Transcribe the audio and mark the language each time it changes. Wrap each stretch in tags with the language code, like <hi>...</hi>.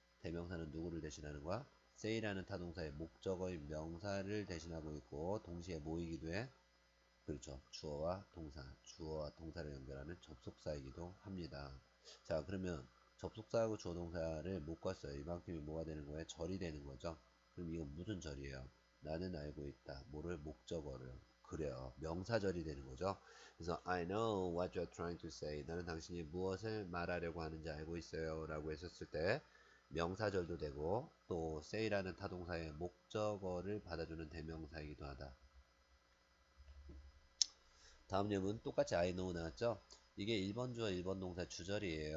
<ko>대명사는 누구를 대신하는 거야? say라는 타동사의 목적어인 명사를 대신하고 있고 동시에 모이기도 해. 그렇죠. 주어와 동사를 연결하는 접속사이기도 합니다. 자, 그러면 접속사하고 주어 동사를 묶었어요. 이만큼이 뭐가 되는 거예요? 절이 되는 거죠. 그럼 이건 무슨 절이에요? 나는 알고 있다. 뭐를? 목적어를. 그래요. 명사절이 되는 거죠.</ko> <en>그래서 I know what you're trying to say.</en> <ko>나는 당신이 무엇을 말하려고 하는지 알고 있어요. 라고 했었을 때 명사절도 되고 또 say라는 타동사의 목적어를 받아주는 대명사이기도 하다. 다음 예문 똑같이 I know 나왔죠? 이게 1번 주어 1번 동사 주절이에요.</ko>